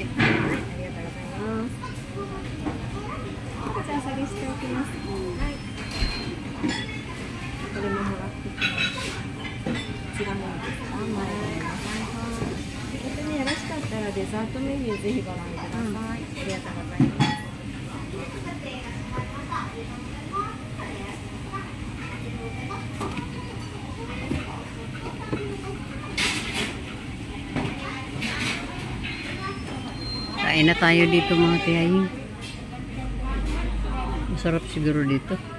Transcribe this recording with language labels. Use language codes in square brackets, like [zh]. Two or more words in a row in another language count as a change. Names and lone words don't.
[ja] ありがとうございます。こちら下げしておきます。はい。これももらってきます。こちらもいいですか。前にございます。よろしかったらデザートメニューぜひご覧ください。ありがとうございます。 [tl] Kain na tayo dito mga tiyayin. Masarap siguro dito.